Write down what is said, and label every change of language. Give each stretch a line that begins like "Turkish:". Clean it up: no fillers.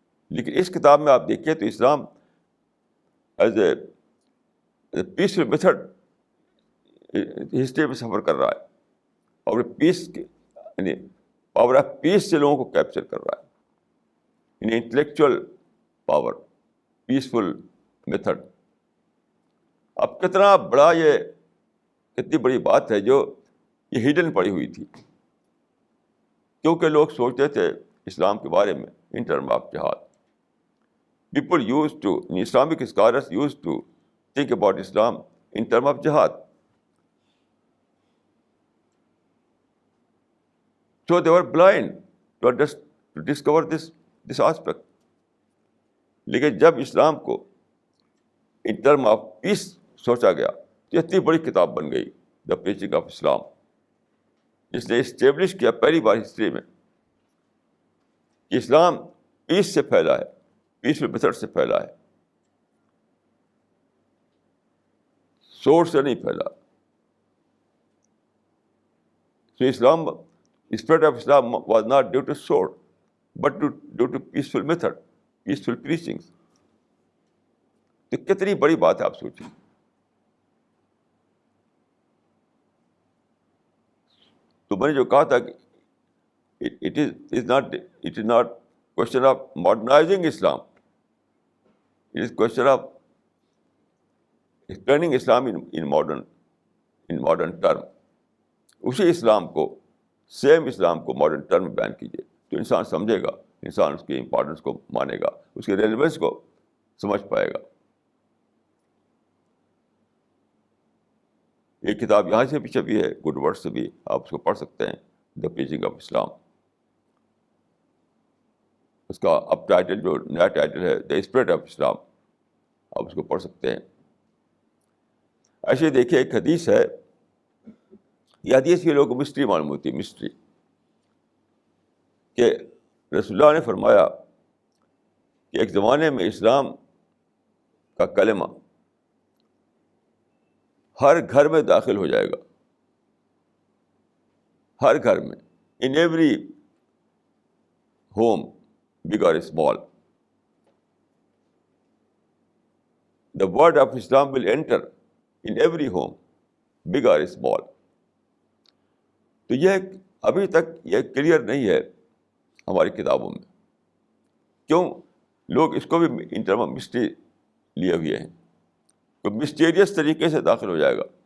Urdu: لیکن اس کتاب میں آپ دیکھیے تو
English: Islam is a peaceful method
Urdu: history میں سفر کر رہا ہے, اور پیس یعنی پاور آف پیس سے لوگوں کو کیپچر کر رہا ہے, یعنی انٹلیکچوئل پاور. Peaceful method. اب کتنا بڑا یہ کتنی بڑی بات ہے جو یہ ہڈن پڑی ہوئی تھی, کیونکہ لوگ سوچتے تھے اسلام کے بارے میں ان ٹرم آف جہاد.
English: People used to, Islamic scholars used to think about Islam in terms of jihad. So they were blind to discover this aspect.
Urdu: لیکن جب اسلام کو ان ٹرم آف پیس سوچا گیا تو اتنی بڑی کتاب بن گئی دا پریچنگ آف اسلام, جس نے اسٹیبلش کیا پہلی بار ہسٹری میں کہ اسلام پیس سے پھیلا ہے, پیسفل میتھڈ سے پھیلا ہے, سورس سے نہیں پھیلا.
English: So Islam, the spread of Islam was not due to sword, but due to peaceful method, peaceful preachings.
Urdu: تو کتنی بڑی بات ہے آپ سوچیں. تو میں نے جو کہا تھا کہ
English: it is not question of modernizing Islam. It is question of explaining Islam in modern term.
Urdu: اسی اسلام کو, سیم اسلام کو ماڈرن ٹرم میں بیان کیجیے تو انسان سمجھے گا, انسان اس کی امپورٹنس کو مانے گا, اس کی ریلیونس کو سمجھ پائے گا. یہ کتاب یہاں سے بھی چھپی ہے, گڈ ورڈ سے بھی, آپ اس کو پڑھ سکتے ہیں, دا پریچنگ آف اسلام. اس کا اب ٹائٹل جو نیا ٹائٹل ہے دا اسپرٹ آف اسلام, آپ اس کو پڑھ سکتے ہیں. ایسے دیکھیے ایک حدیث ہے, یہ حدیث کے لوگوں کو مسٹری معلوم ہوتی ہے, مسٹری, کہ رسول اللہ نے فرمایا کہ ایک زمانے میں اسلام کا کلمہ ہر گھر میں داخل ہو جائے گا, ہر گھر میں, in every home,
English: big or small. The word of Islam will enter in every home, big or small.
Urdu: تو یہ ابھی تک یہ کلیئر نہیں ہے ہماری کتابوں میں. کیوں؟ لوگ اس کو بھی ان ٹرم آف مسٹری لیے ہوئے ہیں, تو مسٹیریس طریقے سے داخل ہو جائے گا.